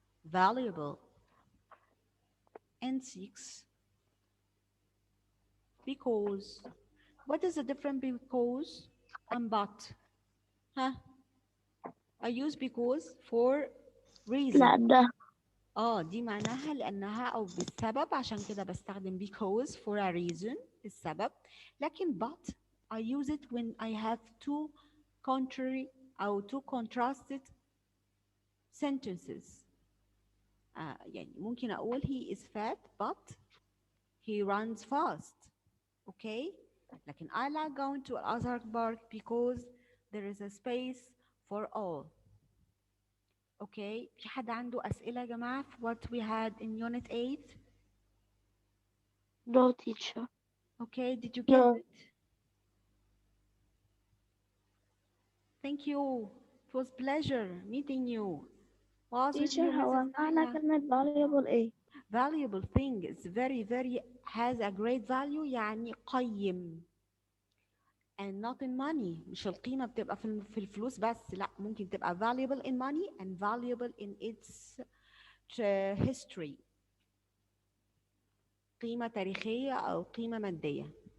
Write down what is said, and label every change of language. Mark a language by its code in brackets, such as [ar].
[en] Valuable. And 6. Because. What is the difference because and but? Huh? I use because for reason. [ar] لأنها دي معناها لأنها أو بالسبب، عشان كده بستخدم because for a reason السبب. [en] لكن but I use it when I have two contrary أو two contrasted sentences. يعني ممكن أقول he is fat but he runs fast. Okay? لكن I like going to Al-Azhar Park because there is a space for all. [ar] Okay, في حد عنده أسئلة يا جماعة في what we had in unit 8? [en] no teacher. Okay, did you get No. it? Thank you. It was pleasure meeting you. Was with Teacher you, [ar] هو [en] Mrs. [ar] معنى [en] Nahla. [ar] كلمة valuable إيه؟ [en] Valuable thing is very has a great value، يعني قيم. And not in money. [ar] مش القيمة بتبقى في الفلوس بس، لا، ممكن تبقى valuable in money and valuable in its history. قيمة تاريخية أو قيمة مادية.